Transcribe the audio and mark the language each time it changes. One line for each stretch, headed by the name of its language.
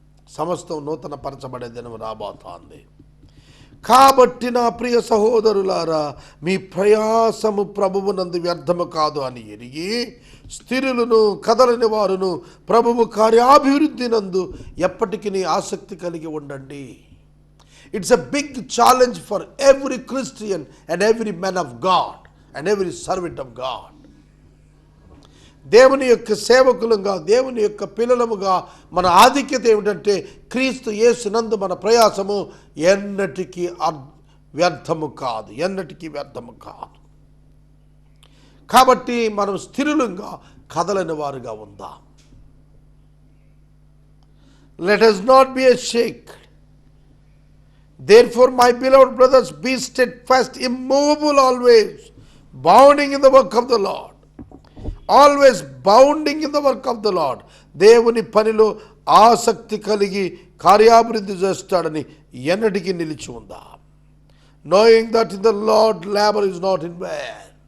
Telugu: సమస్తం నూతన పరచబడే దినం రాబోతోంది. కాబట్టి నా ప్రియ సహోదరులారా, మీ ప్రయాసము ప్రభువునందు వ్యర్థము కాదు అని ఎరిగి స్థిరులను కదలని వారును ప్రభువు కార్యాభివృద్ధి నందు ఎప్పటికీ ఆసక్తి కలిగి ఉండండి.
English: It's a big challenge for every Christian and every man of God and every servant of God.
Telugu: దేవుని యొక్క సేవకులుగా, దేవుని యొక్క పిల్లలముగా మన ఆధిక్యత ఏమిటంటే క్రీస్తు యేసునందు మన ప్రయాసము ఎన్నటికీ వ్యర్థము కాదు. కాబట్టి మనం స్థిరులంగా కదలని వారుగా ఉందాం.
English: Let us not be ashamed. Therefore, my beloved brothers, be steadfast, immovable always, bounding in the work of the Lord. Always bounding in the work of the Lord.
Telugu: దేవుని పనిలో ఆసక్తి కలిగి కార్యాభివృద్ధి చేస్తాడని ఎన్నటికీ నిలిచి ఉందా.
English: Knowing that in the Lord labor is not in vain.